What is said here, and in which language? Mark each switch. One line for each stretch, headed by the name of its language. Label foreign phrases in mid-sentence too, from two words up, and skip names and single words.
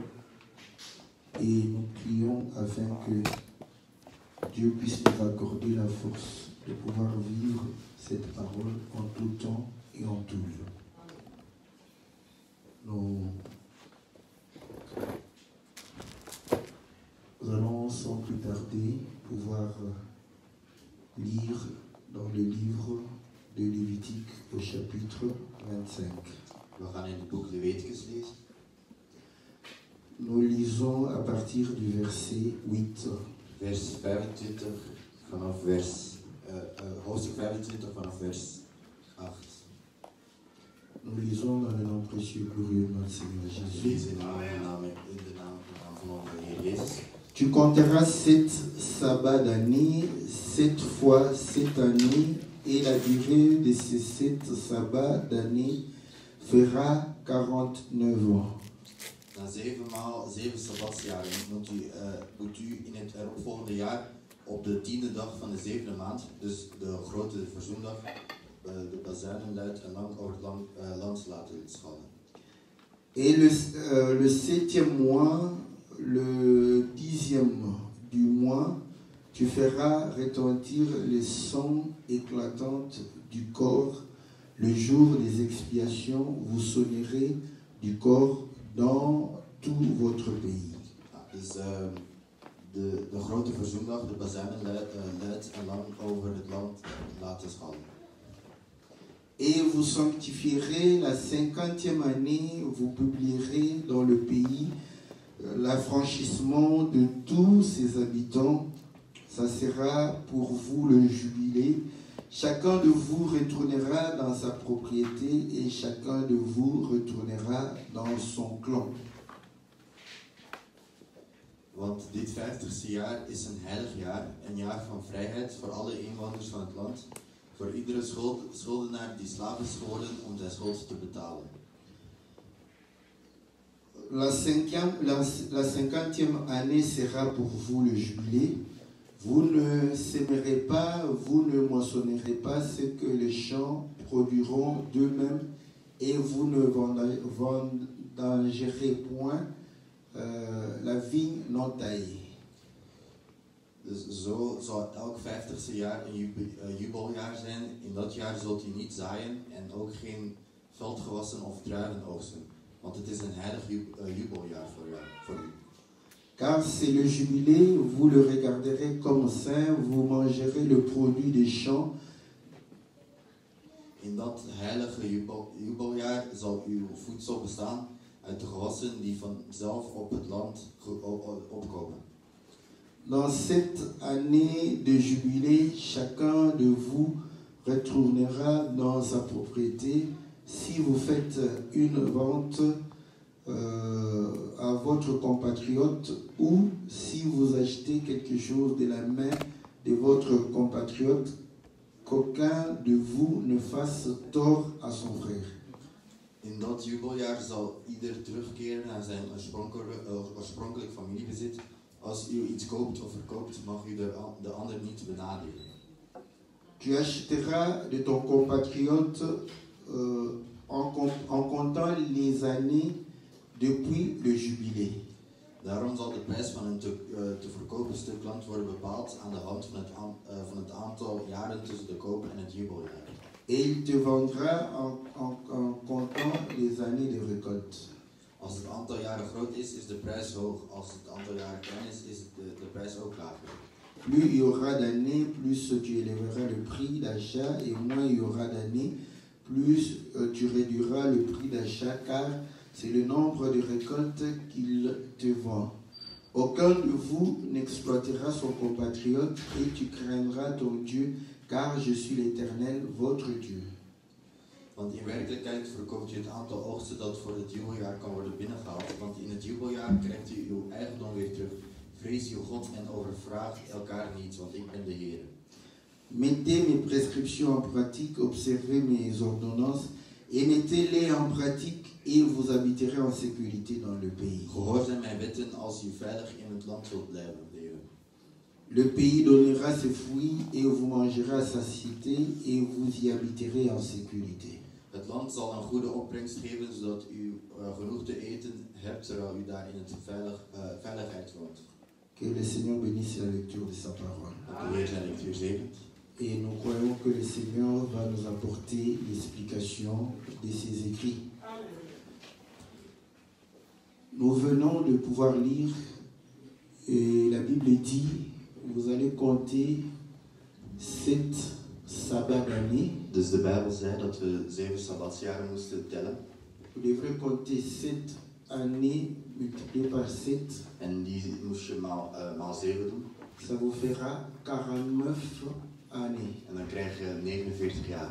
French: Et nous prions afin que Dieu puisse nous accorder la force de pouvoir vivre cette parole en tout temps et en tout lieu. Nous allons sans plus tarder pouvoir lire dans le livre de Lévitique au chapitre 25.
Dutch: We gaan in het boek Leviticus lezen.
French: Nous lisons à partir du verset 8.
Dutch: Vers 25 vanaf hoofdstuk 25 vanaf vers 8.
French: Nous lisons dans le nom précieux glorieux de notre Seigneur Jésus.
Dutch: Lezen in de naam van onze Heer Jezus.
French: Tu compteras 7 sabbats d'année, 7 fois 7 années, et la durée de ces 7 sabbats d'année fera 49 ans.
Dutch: Na 7 maal 7 sabbatsjaren moet u in het eropvolgende jaar op de 10e dag van de 7e maand, dus de grote verzoendag, de bazuinen luid en lang over het land laten schallen.
French: Et le 7e mois, le 10e du mois, tu feras retentir les sons éclatantes du corps. Le jour des expiations, vous sonnerez du corps dans tout votre pays.
Dutch: Dus de grote verzoendag, de bazuinen luid en lang over het land laten schallen.
French: Et vous sanctifierez la 50e année, vous publierez dans le pays l'affranchissement de tous ses habitants. Ça sera pour vous le jubilé. Chacun de vous retournera dans sa propriété et chacun de vous retournera dans son clan.
Dutch: Want dit 50ste jaar is een heilig jaar, een jaar van vrijheid voor alle inwoners van het land, voor iedere schuldenaar die slaaf is geworden om zijn schuld te betalen.
French: La 50e année sera pour vous le jubilé. Vous ne sèmerez pas, vous ne moissonnerez pas ce que les champs produiront d'eux-mêmes et vous ne vendangerez point la vigne non taillée.
Dutch: Dus zo zal elk 50ste jaar een jubeljaar zijn. In dat jaar zult u niet zaaien en ook geen veldgewassen of druiven oogsten. Want het is een heilig jubeljaar voor u.
French: Car c'est le jubilé, vous le regarderez comme saint, vous mangerez le produit des champs.
Dutch: In dat heilige jubeljaar zal uw voedsel bestaan uit de gewassen die vanzelf op het land opkomen.
French: Dans cette année de jubilé, chacun de vous retournera dans sa propriété. Si vous faites une vente à votre compatriote ou si vous achetez quelque chose de la main de votre compatriote, qu'aucun de vous ne fasse tort à son frère.
Dutch: In dat jubeljaar zal ieder terugkeren naar zijn oorspronkelijk familiebezit. Als u iets koopt of verkoopt, mag u de ander niet benadelen.
French: Tu achèteras de ton compatriote en comptant les années depuis le jubilé.
Dutch: Daarom zal de prijs van een te verkopen stuk land worden bepaald aan de hand van het aantal jaren tussen de koop en het jubeljaar.
French: Et il te vendra en comptant les années de récolte.
Dutch: Als het aantal jaren groot is, is de prijs hoog. Als het aantal jaren klein is de prijs ook lager.
French: Plus il y aura d'années, plus tu élèveras le prix d'achat, et moins il y aura d'années, plus tu réduiras le prix d'achat, car c'est le nombre de récoltes qu'il te vend. Aucun de vous n'exploitera son compatriote, et tu craindras ton Dieu, car je suis l'Éternel, votre Dieu.
Dutch: Want in werkelijkheid verkoopt u het aantal oogsten dat voor het jubeljaar kan worden binnengehaald. Want in het jubeljaar krijgt u uw eigendom weer terug. Vrees uw God en overvraag elkaar niet, want ik ben de Heer.
French: Mettez mes prescriptions en pratique, observez mes ordonnances et mettez-les en pratique et vous habiterez en sécurité dans le pays.
Dutch: Gehoorzaam mijn wetten als u veilig in het land zult blijven leven.
French: Le pays donnera ses fruits et vous mangerez à satiété et vous y habiterez en sécurité.
Dutch: Het land zal een goede opbrengst geven, zodat u genoeg te eten hebt, terwijl u daar in het veiligheid woont.
French: Que le Seigneur bénisse la lecture de sa parole.
Dutch: Dat de Heer zijn lectuur zegent.
French: Et nous croyons que le Seigneur va nous apporter l'explication de ses écrits. Nous venons de pouvoir lire, et la Bible dit, vous allez compter 7 sabbats d'année.
Dutch: Dus de Bijbel zei dat we 7 sabbatsjaren moesten tellen.
French: Vous devrez compter 7 années multipliées par 7.
Dutch: En die moest je maal 7 doen.
French: Ça vous fera 49 années.
Dutch: En dan krijg je 49 jaar.